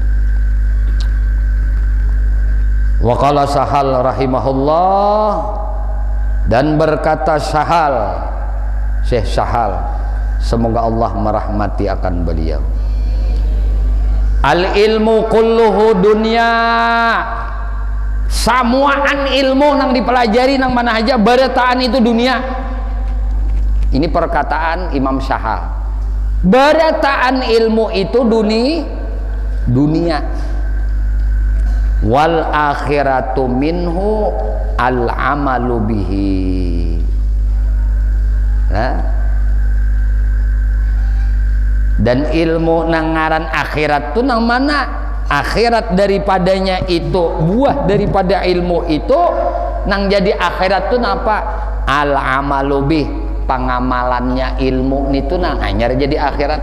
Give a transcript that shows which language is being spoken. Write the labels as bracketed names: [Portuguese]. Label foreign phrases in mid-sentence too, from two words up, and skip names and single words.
[Arabic] وقال سهل رحمه الله, [Indonesian] dan berkata Sahal, Syekh Sahal, semoga Allah merahmati akan beliau, [Arabic] العلم كله دنيا, [Banjar] samuaan ilmu nang dipelajari nang mana aja barataan itu dunia. Ini perkataan Imam Sahal, barataan ilmu itu dunia. [Arabic] والآخرة منه العمل به. [Banjar] Nah, dan ilmu nangaran akhirat tuh nang mana? Akhirat daripadanya itu, buah daripada ilmu itu nang jadi akhirat tuh napa? [Arabic] العمل به, [Banjar] pengamalannya ilmu itu nang anyar jadi akhirat.